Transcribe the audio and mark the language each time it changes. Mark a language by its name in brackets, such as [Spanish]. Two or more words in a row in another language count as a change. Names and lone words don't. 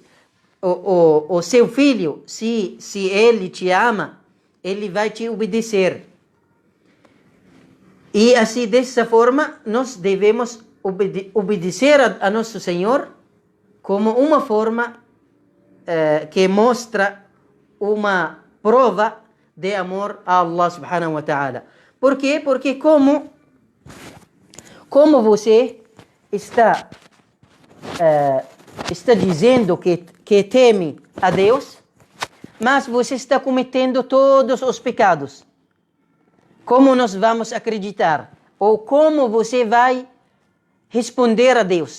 [Portuguese] O seu filho, se ele te ama, ele vai te obedecer. E assim, dessa forma, nós devemos obedecer a nosso Senhor como uma forma que mostra uma prova de amor a [Arabic] الله سبحانه وتعالى. [Portuguese] Por quê? Porque como você está dizendo que teme a Deus, mas você está cometendo todos os pecados. Como nós vamos acreditar? Ou como você vai responder a Deus?